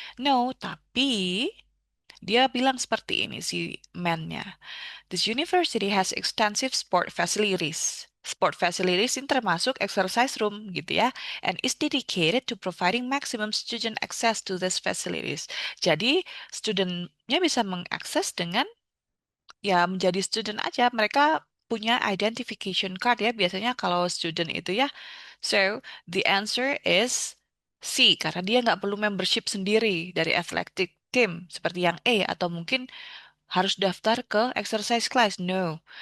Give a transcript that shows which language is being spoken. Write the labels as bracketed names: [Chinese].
[Indonesian] No, tapi dia bilang seperti ini si man-nya. [English] This university has extensive sport facilities. Sport facilities [Indonesian] ini termasuk [English] exercise room gitu ya. And is dedicated to providing maximum student access to these facilities. [Indonesian] Jadi studentnya bisa mengakses dengan ya menjadi student aja. Mereka punya identification card ya biasanya kalau student itu ya. So, [English] the answer is C, [Indonesian] karena dia nggak perlu membership sendiri dari athletic team seperti yang A, atau mungkin harus daftar ke exercise class, no.